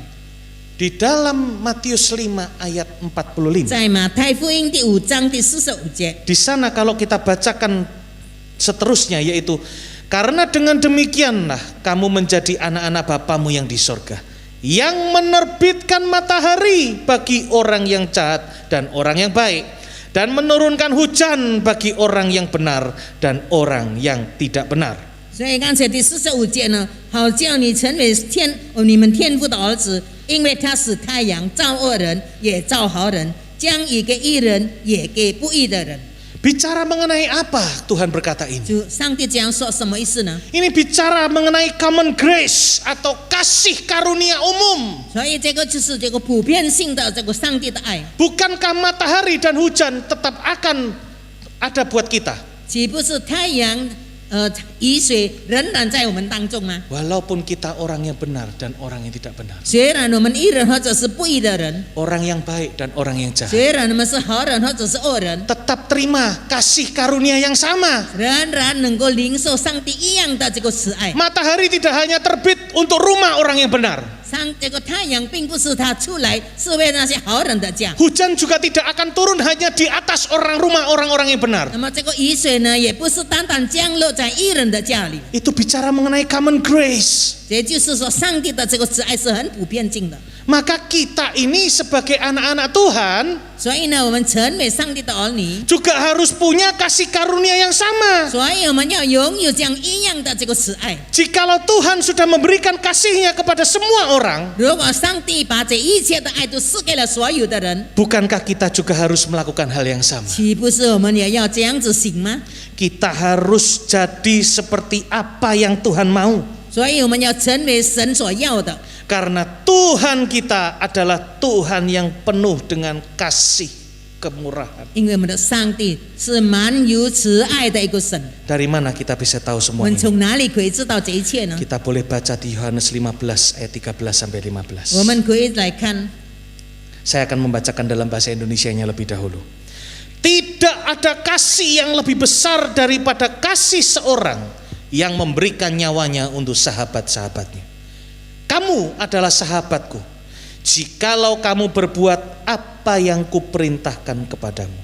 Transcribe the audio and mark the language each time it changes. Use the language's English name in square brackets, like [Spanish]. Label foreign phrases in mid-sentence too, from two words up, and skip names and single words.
[Indonesian] Di dalam Matius 5 ayat 45. [Chinese] 在马太福音第5章第45节， [Indonesian] Di sana kalau kita bacakan seterusnya yaitu karena dengan demikianlah kamu menjadi anak-anak Bapamu yang di surga, yang menerbitkan matahari bagi orang yang jahat dan orang yang baik, dan menurunkan hujan bagi orang yang benar dan orang yang tidak benar. [Chinese] 所以刚才第45节呢，好叫你成为你们天父的儿子，因为他使太阳照恶人也照好人，将雨给义人也给不义的人。 [Indonesian] Bicara mengenai apa Tuhan berkata ini? [Chinese] 就上帝这样说什么意思呢？ [Indonesian] Ini bicara mengenai [English] common grace [Indonesian] atau kasih karunia umum. [Chinese] 所以这个就是这个普遍性的这个上帝的爱， [Indonesian] Bukankah matahari dan hujan tetap akan ada buat kita? [Chinese] 岂不是太阳雨水仍然在我们当中吗？ [Indonesian] Walaupun kita orang yang benar dan orang yang tidak benar, [Chinese] 虽然我们义人或者是不义的人， [Indonesian] orang yang baik dan orang yang jahat, [Chinese] 虽然我们是好人或者是恶人， [Indonesian] tetap terima kasih karunia yang sama. [Chinese] 仍然能够领受上帝一样的这个慈爱。 [Indonesian] Matahari tidak hanya terbit untuk rumah orang yang benar, [Chinese] 这个太阳并不是他出来是为那些好人的家， [Indonesian] Hujan juga tidak akan turun hanya di atas rumah orang-orang yang benar. [Chinese] 那么这个雨水呢，也不是单单降落在义人的家里， [Indonesian] Itu bicara mengenai [English] common grace. [Chinese] 也就是说，上帝的这个慈爱是很普遍性的。 [Indonesian] Maka kita ini sebagai anak-anak Tuhan [Chinese] 所以呢，我们成为上帝的儿女， [Indonesian] juga harus punya kasih karunia yang sama. [Chinese] 所以我们要拥有这样一样的这个慈爱。 [Indonesian] Jikalau Tuhan sudah memberikan kasih-Nya kepada semua orang, [Chinese] 如果上帝把这一切的爱都赐给了所有的人， [Indonesian] bukankah kita juga harus melakukan hal yang sama? [Chinese] 岂不是我们也要这样子行吗？ [Indonesian] Kita harus jadi seperti apa yang Tuhan mau. [Chinese] 所以我们要成为神所要的， [Indonesian] Karena Tuhan kita adalah Tuhan yang penuh dengan kasih kemurahan. [Chinese] 因为我们的上帝是满有慈爱的一个神。 [Indonesian] Dari mana kita bisa tahu [Chinese] 我 [Indonesian] semua [Chinese] 们 [Indonesian] ini? [Chinese] 从哪里可以知道这一切呢？ [Indonesian] Kita boleh baca di Yohanes 15 ayat 13 sampai 15. [Chinese] 我们可以来看， [Indonesian] Saya akan membacakan dalam bahasa Indonesianya lebih dahulu. Tidak ada kasih yang lebih besar daripada kasih seorang yang memberikan nyawanya untuk sahabat-sahabatnya. Kamu adalah sahabatku, jikalau kamu berbuat apa yang kuperintahkan kepadamu.